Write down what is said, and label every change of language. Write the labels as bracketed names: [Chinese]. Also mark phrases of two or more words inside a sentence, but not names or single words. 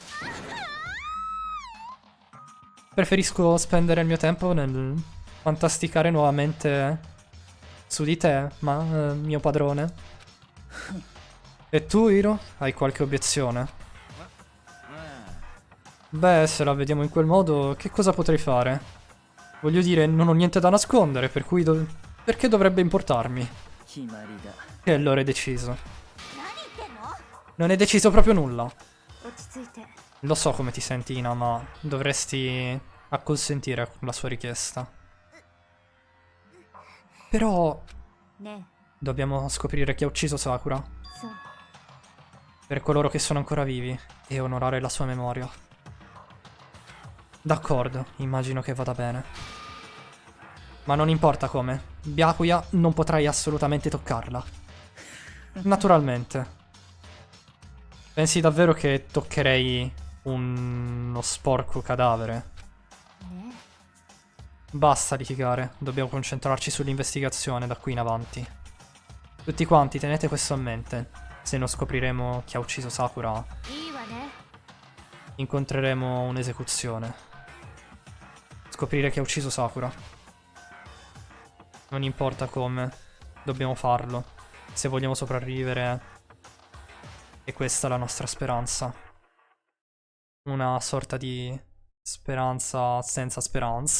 [Italian] Preferisco spendere il mio tempo nel fantasticare nuovamente su di te, mio padrone. E tu, Hiro? Hai qualche obiezione? Beh, se la vediamo in quel modo, che cosa potrei fare? Voglio dire, non ho niente da nascondere, per cui perché dovrebbe importarmi? [Japanese] 決まりだ [Italian] E allora è deciso. [Japanese] 何言ってんの [Italian] Non è deciso proprio nulla. [Japanese] 落ち着いて [Italian] Lo so come ti senti, Ina, ma dovresti acconsentire alla sua richiesta. Però [Japanese] ね [Italian] dobbiamo scoprire chi ha ucciso Sakura, [Japanese] えそう [Italian] per coloro che sono ancora vivi, e onorare la sua memoria. D'accordo, immagino che vada bene. Ma non importa come. Byakuya non potrai assolutamente toccarla. Naturalmente. Pensi davvero che toccherei uno sporco cadavere? [Japanese] ね [Italian] Basta litigare, dobbiamo concentrarci sull'investigazione da qui in avanti. Tutti quanti tenete questo a mente. Se non scopriremo chi ha ucciso Sakura, [Japanese] えいいわね [Italian] incontreremo un'esecuzione. Scoprire chi ha ucciso Sakura. Non importa come, dobbiamo farlo. Se vogliamo sopravvivere, e questa è la nostra speranza. Una sorta di speranza senza speranza.